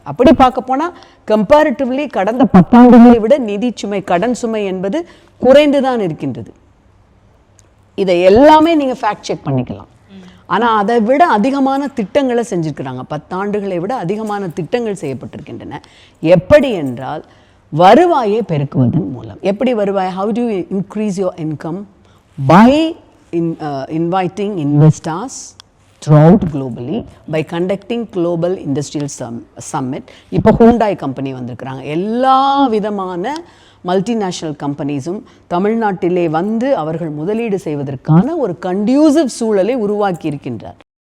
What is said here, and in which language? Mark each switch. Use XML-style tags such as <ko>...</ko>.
<ta>அப்படி பார்க்க போனால் கம்பேரிட்டிவ்லி கடந்த 10 ஆண்டுகளை விட நிதி சுமை, கடன் சுமை என்பது குறைந்து தான் இருக்கின்றது. இதை எல்லாமே நீங்கள் ஃபேக்ட் செக் பண்ணிக்கலாம். ஆனால் அதை விட அதிகமான திட்டங்களை செஞ்சுருக்கிறாங்க. 10 ஆண்டுகளை விட அதிகமான திட்டங்கள் செய்யப்பட்டிருக்கின்றன. எப்படி என்றால் வருவாயை பெருக்குவதன் மூலம். எப்படி வருவாய்?</ta> <en>How do you increase your income? By inviting investors throughout globally, by conducting global industrial summit.</en> <ta>இப்போ ஹூண்டாய் கம்பெனி வந்திருக்கிறாங்க. எல்லா விதமான மல்டிநேஷ்னல் கம்பெனிஸும் தமிழ்நாட்டிலே வந்து அவர்கள் முதலீடு செய்வதற்கான ஒரு கண்டியூசிவ் சூழலை உருவாக்கி இருக்கின்றார்.</ta>